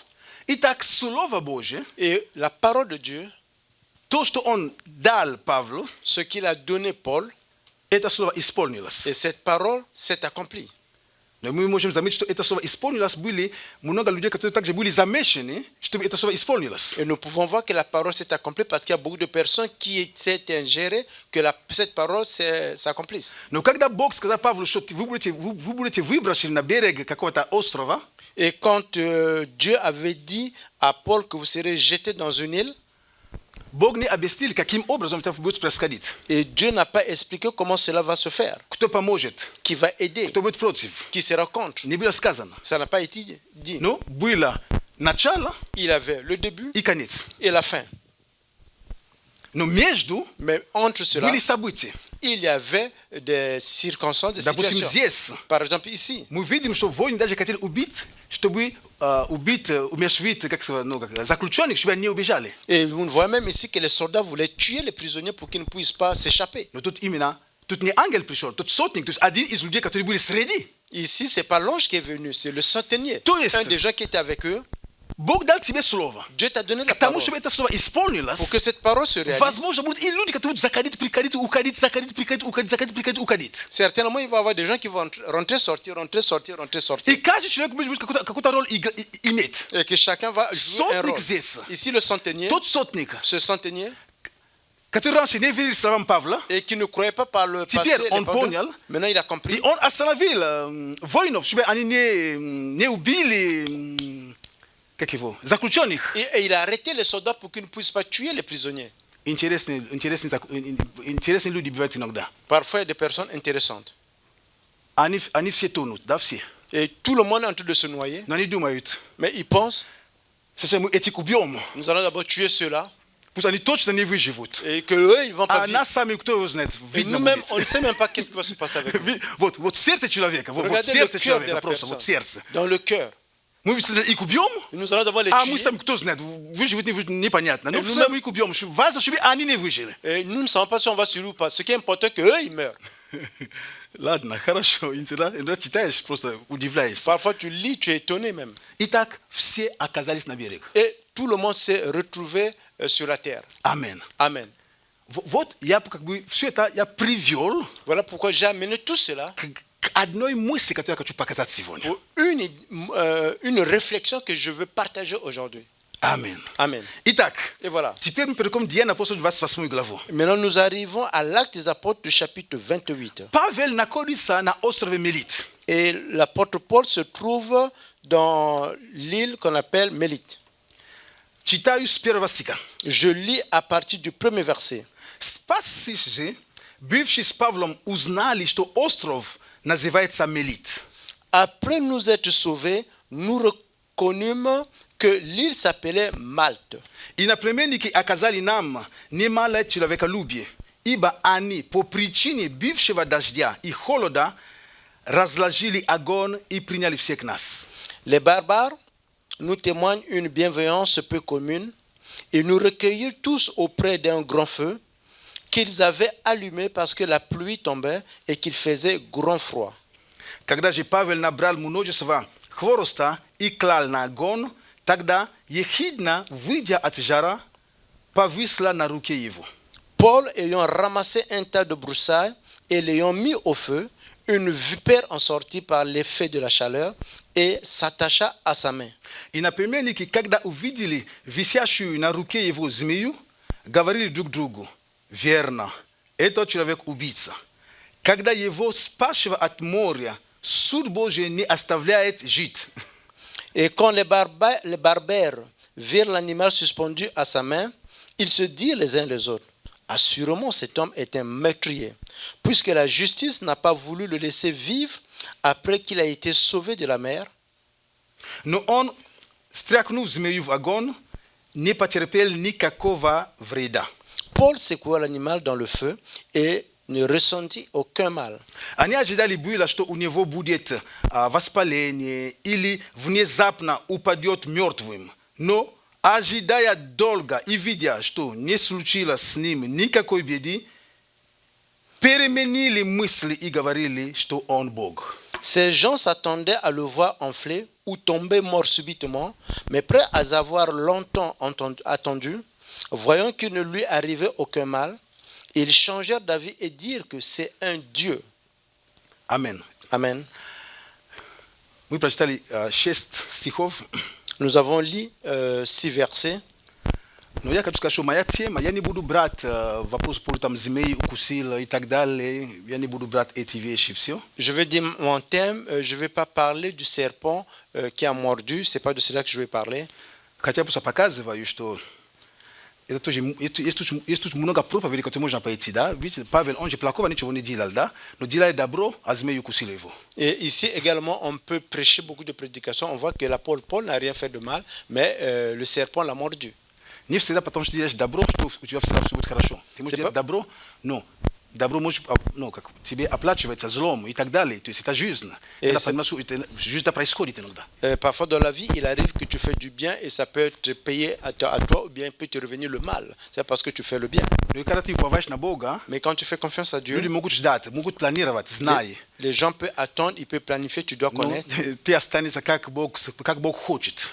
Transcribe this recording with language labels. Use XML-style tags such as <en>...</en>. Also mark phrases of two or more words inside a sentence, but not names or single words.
<ru>Итак, Слово Божие,</ru> <fr>Et la parole de Dieu,</fr> <ru>то, что Он дал Павлу,</ru> <fr>ce qu'il a donné Paul,</fr> <ru>это слово исполнилось.</ru> <fr>et cette parole s'est accomplie.</fr> <ru>Но мы можем заметить, что это слово исполнилось, были много людей, которые также были замешаны, чтобы это слово исполнилось.</ru> <fr>Et nous pouvons voir que la parole s'est accomplie parce qu'il y a beaucoup de personnes qui s'étaient ingérées que cette parole s'accomplisse.</fr> <ru>Но когда Бог сказал Павлу, что вы будете выброшены на берег какого-то острова,</ru> <fr>Et quand Dieu avait dit à Paul que vous serez jeté dans une île,</fr> <ru>Бог не объяснил, каким образом это будет происходить.</ru> <fr>et Dieu n'a pas expliqué comment cela va se faire,</fr> <ru>Кто поможет,</ru> <fr>qui va aider,</fr> <ru>кто будет против.</ru> <fr>qui sera contre.</fr> <ru>Не было сказано.</ru> <fr>Ça n'a pas été dit.</fr> <ru>Но было начало</ru> <fr>Il avait le début</fr> <ru>и конец.</ru> <fr>et la fin.</fr> <ru>Но между</ru> <fr>Mais entre cela,</fr> <ru>были события.</ru> <fr>il y avait des circonstances, des</fr> <ru>Допустим,</ru> <fr>situations.</fr> <ru>здесь</ru> <fr>Par exemple, ici,</fr> <ru>мы видим, что воины даже хотели убить, чтобы убить, умерщвить заключенных, чтобы они не убежали.</ru> <fr>et vous voyez même ici que les soldats voulaient tuer les prisonniers pour qu'ils ne puissent pas s'échapper.</fr> <ru>Но тут именно, тут не ангел пришел, тут сотник, то есть один из людей, которые были среди.</ru> <fr>Ici, ce n'est pas l'ange qui est venu, c'est le centenier.</fr> <ru>То есть,</ru> <fr>un des gens qui était avec eux.</fr> <ru>Бог дал тебе слово.</ru> <fr>Dieu t'a donné la</fr> <ru>К тому,</ru> <fr>parole.</fr> <ru>чтобы это слово исполнилось,</ru> <fr>Pour que cette parole se réalise,</fr> <ru>возможно, будут и люди, которые будут заходить, приходить, уходить, заходить, приходить, уходить, заходить, приходить, уходить.</ru> <fr>certainement, il va y avoir des gens qui vont rentrer, sortir, rentrer, sortir, rentrer, sortir.</fr> <ru>И каждый человек будет какую-то роль иметь.</ru> <fr>Et que chacun va jouer un</fr> <ru>Сотник</ru> <fr>rôle.</fr> <ru>здесь,</ru> <fr>Ici, le centenier,</fr> <ru>тот сотник,</ru> <fr>ce centenier,</fr> <ru>который раньше не верил словам Павла,</ru> <fr>et qui ne croyait pas par le passé,</fr> <ru>Теперь</ru> <fr>les</fr> <ru>он</ru> <fr>paroles,</fr> <ru>понял.</ru> <fr>maintenant il a compris.</fr> <ru>и он остановил воинов, чтобы они не убили, как его, заключенных.</ru> <fr>Et il a arrêté les soldats pour qu'ils ne puissent pas tuer les prisonniers.</fr> <ru>Интересные люди бывают иногда.</ru> <fr>Parfois, il y a des personnes intéressantes.</fr> <ru>Они все тонут, да, все.</ru> <fr>Et tout le monde est en train de se noyer,</fr> <ru>Но они думают,</ru> <fr>mais ils pensent,</fr> <ru>сейчас мы этих убьем,</ru> <fr>nous allons d'abord tuer ceux-là,</fr> <ru>пусть они точно не выживут.</ru> <fr>et que eux, ils vont pas</fr> <ru>А</ru> <fr>vivre.</fr> <ru>нас сами, кто его знает,</ru> <fr>Et</fr> <ru>видно</ru> <fr>nous-mêmes,</fr> <ru>будет.</ru> <fr>on ne sait même pas qu'est-ce qui va se passer avec eux.</fr> <ru>Вот сердце человека, вот</ru> <fr>Regardez le</fr> <ru>сердце</ru> <fr>cœur de</fr> <ru>человека,</ru> <fr>la</fr> <ru>просто</ru> <fr>personne.</fr> <ru>вот сердце.</ru> <fr>Dans le cœur.</fr> <ru>Мы их убьем,</ru> <fr>Et nous allons d'abord les</fr> <ru>а мы</ru> <fr>tuer.</fr> <ru>сами, кто знает, выживут, не выживут, непонятно. Но</ru> <fr>Et</fr> <ru>все</ru> <fr>nous-mêmes-</fr> <ru>мы их убьем, важно, чтобы они не выжили.</ru> <fr>Et nous ne savons pas si on va survivre ou pas. Ce qui est important, c'est qu'eux, ils meurent.</fr> <ru>Ладно, хорошо, иногда читаешь, просто удивляешься.</ru> <fr>Parfois, tu lis, tu es étonné même.</fr> <ru>Итак, все оказались на берег.</ru> <fr>Et tout le monde s'est retrouvé sur la terre.</fr> <ru>Амин.</ru> <fr>Amen.</fr> <ru>Вот я как бы все это я привел</ru> <fr>Voilà pourquoi j'ai amené tout cela</fr> <ru>к одной мысли, которую я хочу показать сегодня.</ru> <fr>pour une réflexion que je veux partager aujourd'hui.</fr> <ru>Амин.</ru> <fr>Amen.</fr> <ru>Итак,</ru> <fr>Et voilà.</fr> <ru>теперь мы переходим к Деяниям апостолов 28 главу.</ru> <fr>Maintenant, nous arrivons à l'acte des apôtres du chapitre 28.</fr> <ru>Павел находится на острове Мелит.</ru> <fr>Et l'apôtre Paul se trouve dans l'île qu'on appelle Mélite.</fr> <ru>Читаю с первого стиха.</ru> <fr>Je lis à partir du premier verset.</fr> <ru>Спасшись же, бывшие с Павлом, узнали, что остров называется Мелит.</ru> <fr>Après nous être sauvés, nous reconnûmes que l'île s'appelait Malte.</fr> <ru>Иноплеменники оказали нам немало человеколюбия iba ani po причине бившего дождя и холода разложили огонь и приняли всех нас.</ru> <fr>Les barbares nous témoignent une bienveillance peu commune et nous recueillirent tous auprès d'un grand feu qu'ils avaient allumé parce que la pluie tombait et qu'il faisait grand froid.</fr> <ru>Когда же Павел набрал множество хвороста и клал на огонь, тогда ехидна, выйдя от жара, повисла на руке его.</ru> <fr>Paul, ayant ramassé un tas de broussailles et l'ayant mis au feu, une vipère en sortit par l'effet de la chaleur et s'attacha à sa main.</fr> <ru>И напомнили, когда увидели висящую на руке его змею, говорили друг другу: верно, этот человек убийца. Когда его спасшего от моря, суд Божий не оставляет жить.</ru> <fr>Et quand les barbares virent l'animal suspendu à sa main, ils se dirent les uns les autres: assurément cet homme est un meurtrier, puisque la justice n'a pas voulu le laisser vivre après qu'il a été sauvé de la mer.</fr> <ru>Но он, стряхнув змею в огонь, не потерпел никакого вреда.</ru> <fr>Paul secoua l'animal dans le feu et ne ressentit aucun mal.</fr> <ru>Они ожидали было, что у него будет воспаление или внезапно упадет мертвым. Но, ожидая долго и видя, что не случилось с ним никакой беды, переменили мысли и говорили, что он Бог.</ru> <fr>Ces gens s'attendaient à le voir enfler ou tomber mort subitement, mais prêts à avoir longtemps attendu, voyant qu'il ne lui arrivait aucun mal, ils changèrent d'avis et dirent que c'est un Dieu. Amen. Amen.</fr> <ru>Мы прочитали 6 стихов.</ru> <fr>Nous avons lu 6 versets.</fr> <ru>Но я хочу сказать, что моя тема, я не буду брать вопрос про там змеи, укусил и так далее. Я не буду брать эти вещи, все.</ru> <fr>Je vais dire mon thème, je ne vais pas parler du serpent qui a mordu, ce n'est pas de cela que je vais parler.</fr> <ru>Хотя просто показываю, что это тоже, есть тут много проповедей, которые можно пойти, да? Видите, Павел, он же плохого ничего не делал, да? Но делает добро, а змею укусил его.</ru> <fr>Et ici également, on peut prêcher beaucoup de prédications. On voit que l'apôtre Paul n'a rien fait de mal, mais le serpent l'a mordu.</fr> <ru>Не всегда, потому что делаешь добро, что у тебя всегда все будет хорошо. Ты можешь делать добро, но добро может, ну, как тебе оплачивается злом и так далее. То есть это жизнь. Это, понимаешь, жизнь происходит иногда.</ru> <fr>Parfois dans la vie, il arrive que tu fais du bien et ça peut te payer à toi ou bien peut te revenir le mal. C'est parce que tu fais le bien.</fr> <ru>Но когда ты уповаешь на Бога,</ru> <fr>Mais quand tu fais confiance à Dieu,</fr> <ru>люди могут ждать, могут планировать, зная.</ru> <fr>Les gens peuvent attendre, ils peuvent planifier, tu dois connaître.</fr> <ru>Ты останешься как Бог хочет.</ru>